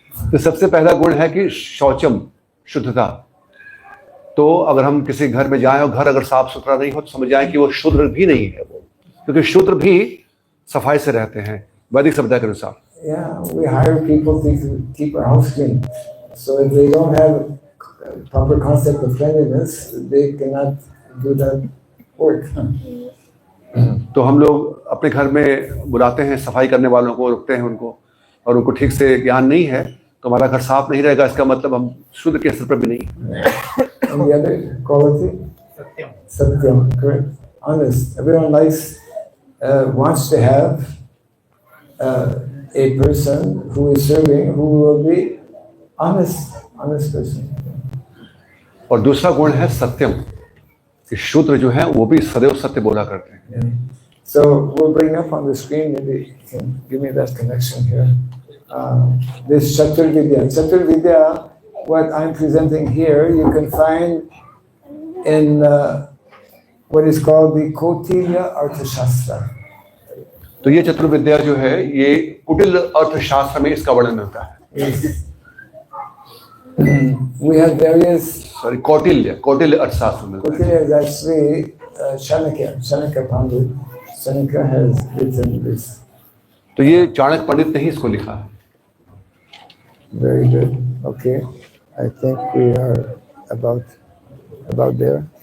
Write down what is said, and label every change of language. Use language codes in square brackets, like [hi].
[hi] तो सबसे पहला गुण है कि शौचम, शुद्धता। तो अगर हम किसी घर में जाएं और घर अगर साफ सुथरा नहीं हो तो समझ जाएं कि वो शूद्र भी नहीं है, वो, क्योंकि शूद्र भी सफाई से रहते हैं वैदिक सभ्यता के अनुसार। [en] Yeah, we hire people to keep our house clean. So if they don't have proper concept of cleanliness, they cannot do that work. [hi] तो हम लोग अपने घर में बुलाते हैं सफाई करने वालों को, रुकते हैं उनको, और उनको ठीक से ज्ञान नहीं है तो हमारा घर साफ नहीं रहेगा, इसका मतलब हम शुद्ध के स्तर पर भी नहीं। [en] And the other quality? Satyam, correct. Honest. Everyone wants to have a person who is serving who will be honest person. [hi] और दूसरा गुण है सत्यम, कि शूद्र जो है वो भी सदैव सत्य बोला करते हैं। [en] Yeah. So we'll bring up on the screen, maybe you can give me that connection here. This Chatur Vidya. Chatur Vidya, what I'm presenting here, you can find in what is called the Kautilya Arthashastra. [hi] तो ये चतुर्विद्या जो है ये कुटिल अर्थशास्त्र में इसका वर्णन मिलता है। [en] Yes. We have various. [hi] Sorry, Kautilya अर्थशास्त्र में मिलता है। [en] Kautilya is actually Chanakya Pandit. Chanakya has written this. [hi] तो ये चाणक्य पंडित ने ही इसको लिखा है। [en] Very good. Okay, I think we are about there.